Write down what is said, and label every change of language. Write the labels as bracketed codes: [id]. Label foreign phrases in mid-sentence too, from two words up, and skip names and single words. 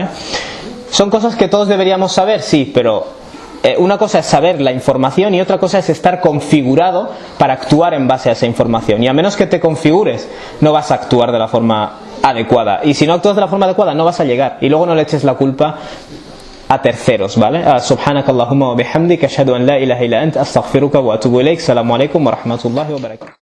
[es] ¿Son cosas que todos deberíamos saber? Sí, pero una cosa es saber la información y otra cosa es estar configurado para actuar en base a esa información. Y a menos que te configures, no vas a actuar de la forma adecuada. Y si no actúas de la forma adecuada, no vas a llegar. Y luego no le eches la culpa a terceros, ¿vale? [ar] سبحانك اللهم وبحمدك أشهد أن لا إله إلا أنت أستغفرك وأتوب إليك. السلام عليكم ورحمة الله وبركاته.